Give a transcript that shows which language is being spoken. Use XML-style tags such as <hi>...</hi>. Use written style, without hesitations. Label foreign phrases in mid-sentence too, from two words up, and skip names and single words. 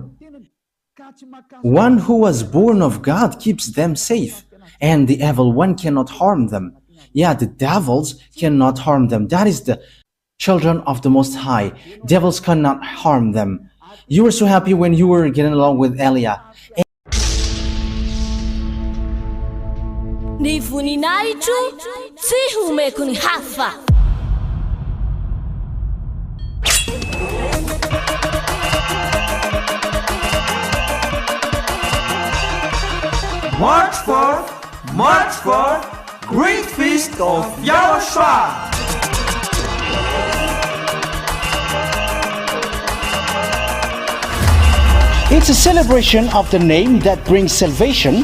<en>One who was born of God keeps them safe, and the evil one cannot harm them. Yeah, the devils cannot harm them. That is the children of the Most High. Devils cannot harm them. You were so happy when you were getting along with Elia.</en> <mg>Ni voninahitro tsy homeko ny hafa.</mg> <en>March forth, great feast of YAHOSHUAH! It's a celebration of the name that brings salvation,</en>